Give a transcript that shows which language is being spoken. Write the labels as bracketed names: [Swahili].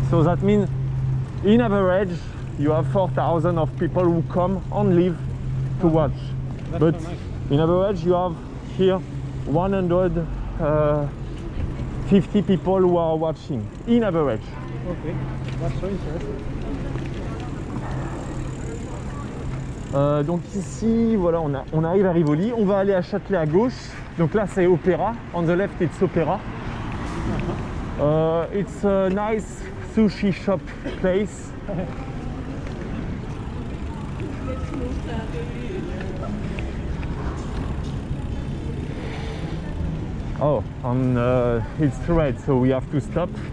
[English] So that means in average you have 4,000 of people who come and live to watch. That's But so nice. in average you have here 150 people who are watching in average. Okay. That's so interesting. [French] Donc ici, voilà, on arrive à Rivoli. On va aller à Châtelet à gauche. Donc là, c'est Opéra. [English] On the left, it's Opéra. It's a nice sushi shop place. Oh, and it's red, so we have to stop.